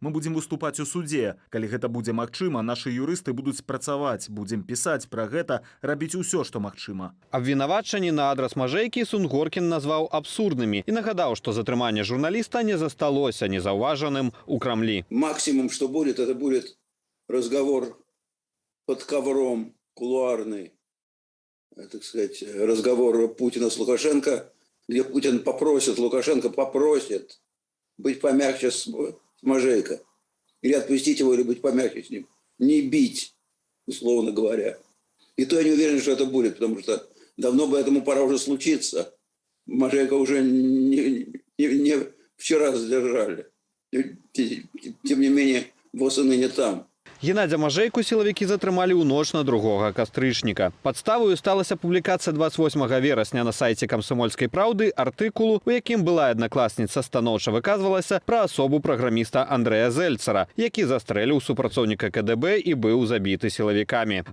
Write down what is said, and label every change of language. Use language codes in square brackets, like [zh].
[be] Мы будзем выступаць у судзе. Калі гэта будзе магчыма, нашы юрысты будуць працаваць, будзем пісаць пра гэта, рабіць усё, што магчыма. Абвінавачанні на адрас Мажэйкі Сунгоркін назваў абсурднымі і нагадаў, што затрыманне журналіста не засталося незаўважаным у Крамлі. [ru] Максимум, что будет, это будет разговор под ковром, кулуарный. Так сказать, разговор Путина с Лукашенко, где Путин попросит, Лукашенко попросит быть помягче с Мажейко. Или отпустить его, или быть помягче с ним. Не бить, условно говоря. И то я не уверен, что это будет, потому что давно бы этому пора уже случиться. Мажейко уже не вчера задержали. Тем не менее, ВОЗ и ныне там. [be] Геннадзя Мажэйку сілавікі затрымалі ў ноч на 2 кастрычніка. Падставою сталася публікацыя 28 верасня на сайце камсомольскай праўды артыкулу, у якім былая аднакласніца станоўча выказвалася пра асобу праграміста Андрэя Зельцара, які застрэліў супрацоўніка КДБ і быў забіты сілавікамі.